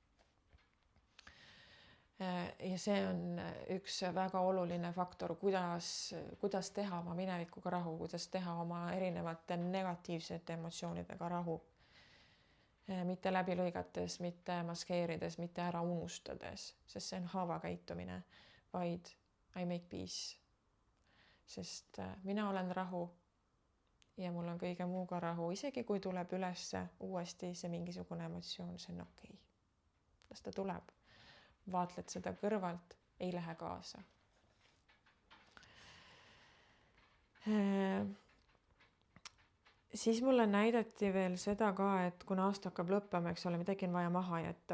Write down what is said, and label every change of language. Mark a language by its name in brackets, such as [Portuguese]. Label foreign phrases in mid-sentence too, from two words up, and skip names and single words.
[Estonian] Ja see on üks väga oluline faktor, kuidas teha oma minevikuga rahu, kuidas teha oma erinevate negatiivsete emotsioonidega rahu. Mitte läbi lõigates, mitte maskeerides, mitte ära unustades, sest see on haavakäitumine, vaid [English] I make peace. [Estonian] Sest mina olen rahu ja mul on kõige muuga rahu, isegi kui tuleb üles uuesti see mingisugune emotsioon, see on okei. Las ta tuleb. Vaatled seda kõrvalt, ei lähe kaasa. Siis mulle näidati veel seda ka, et kuna aasta hakkab lõppema, eks ole, midagi on vaja maha jätta.